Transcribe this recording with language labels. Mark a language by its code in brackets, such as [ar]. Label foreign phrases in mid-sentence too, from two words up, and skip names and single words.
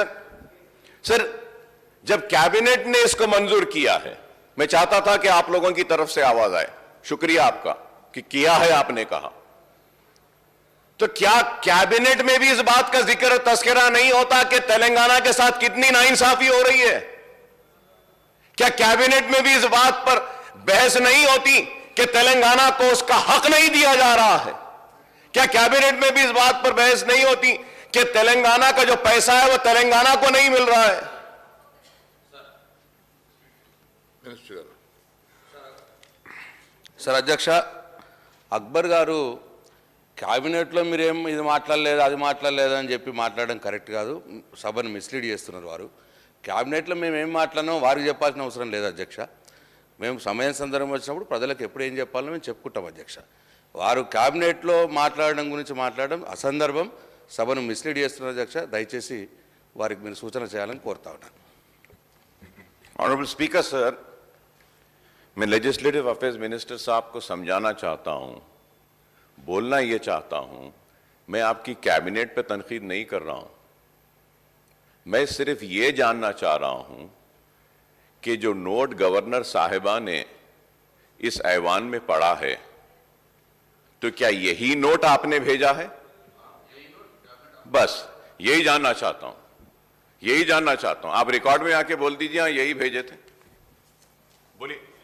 [ur] سر, جب کیبنٹ نے اس کو منظور کیا ہے, میں چاہتا تھا کہ آپ لوگوں کی طرف سے آواز آئے, شکریہ آپ کا کہ کیا ہے آپ نے کہا, تو کیا کیبنٹ میں بھی اس بات کا ذکر تذکرہ نہیں ہوتا کہ تلنگانہ کے ساتھ کتنی ناانصافی ہو رہی ہے؟ کیا کیبنٹ میں بھی اس بات پر بحث نہیں ہوتی کہ تلنگانہ کو اس کا حق نہیں دیا جا رہا ہے؟ کیا کیبنٹ میں بھی اس بات پر بحث نہیں ہوتی کہ تلنگانہ کا جو پیسہ ہے وہ تلنگانہ کو نہیں مل رہا ہے؟ [te] సార్ అధ్యక్ష, అక్బర్ గారు క్యాబినెట్లో మీరేం ఇది మాట్లాడలేదు అది మాట్లాడలేదు అని చెప్పి మాట్లాడడం కరెక్ట్ కాదు, సభను మిస్లీడ్ చేస్తున్నారు వారు. క్యాబినెట్లో మేము ఏం మాట్లాడినామో వారికి చెప్పాల్సిన అవసరం లేదు అధ్యక్ష. మేము సమయం సందర్భం వచ్చినప్పుడు ప్రజలకు ఎప్పుడు ఏం చెప్పాలో మేము చెప్పుకుంటాం అధ్యక్ష. వారు క్యాబినెట్లో మాట్లాడడం గురించి మాట్లాడడం అసందర్భం, సభను మిస్లీడ్ చేస్తున్నారు అధ్యక్ష. దయచేసి వారికి మీరు సూచన చేయాలని కోరుతా ఉన్నాను. [en] Honorable Speaker, sir, [ur] میں [en] Legislative Affairs Minister [ur] صاحب کو سمجھانا چاہتا ہوں, بولنا یہ چاہتا ہوں, میں آپ کی کیبنٹ پہ تنقید نہیں کر رہا ہوں, میں صرف یہ جاننا چاہ رہا ہوں کہ جو نوٹ گورنر صاحبہ نے اس ایوان میں پڑھا ہے، تو کیا یہی نوٹ آپ نے بھیجا ہے? بس یہی جاننا چاہتا ہوں، یہی جاننا چاہتا ہوں. آپ ریکارڈ میں آ کے بول دیجیے ہاں یہی بھیجے تھے، بولیے.